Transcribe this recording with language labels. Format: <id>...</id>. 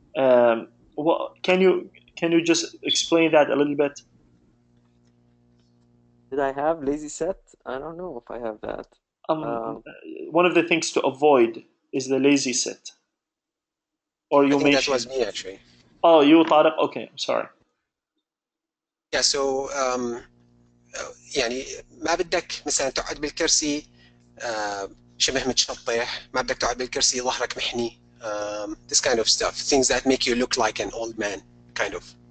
<en>Can you just explain that a little bit? Did I have lazy set? I don't know if I have that. One of the things to avoid is the lazy sit. Or you I think that mentioned. was me, actually. Oh, you, Tariq? Okay, I'm sorry.</en> <ar>so يعني ما بدك مثلا تقعد بالكرسي شبه متشطح، ما بدك تقعد بالكرسي ظهرك محني.</ar> <en>This kind of stuff, things that make you look like an old man, kind of.</en>